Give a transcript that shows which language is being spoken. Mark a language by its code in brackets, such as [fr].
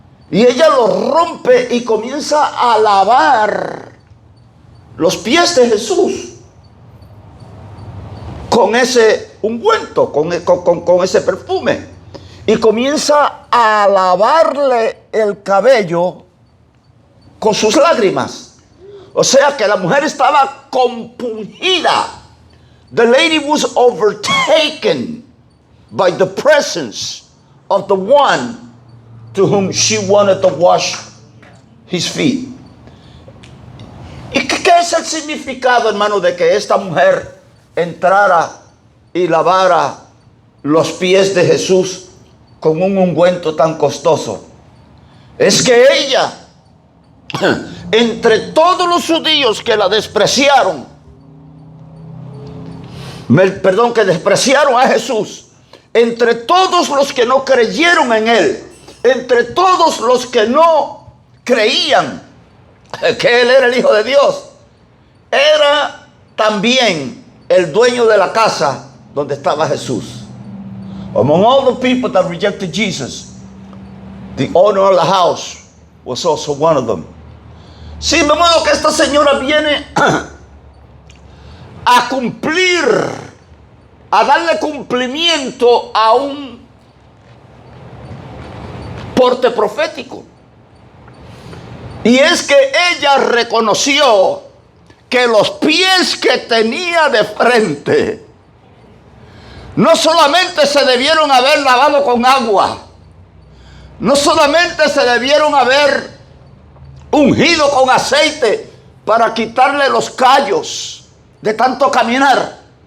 [es] Y ella lo rompe y comienza a lavar los pies de Jesús con ese ungüento, con ese perfume. Y comienza a lavarle el cabello con sus lágrimas. O sea que la mujer estaba compungida. [en] The lady was overtaken by the presence of the one to whom she wanted to wash his feet. [es] ¿Y qué es el significado, hermano, de que esta mujer entrara y lavara los pies de Jesús con un ungüento tan costoso? Es que ella, entre todos los judíos que la despreciaron, que despreciaron a Jesús, entre todos los que no creyeron en Él, entre todos los que no creían que Él era el Hijo de Dios, era también el dueño de la casa donde estaba Jesús. [en] Among all the people that rejected Jesus, the owner of the house was also one of them. [es] Sí, de modo que esta señora viene a cumplir, a darle cumplimiento a un porte profético. Y es que ella reconoció que los pies que tenía de frente no solamente se debieron haber lavado con agua, no solamente se debieron haber ungido con aceite para quitarle los callos de tanto caminar.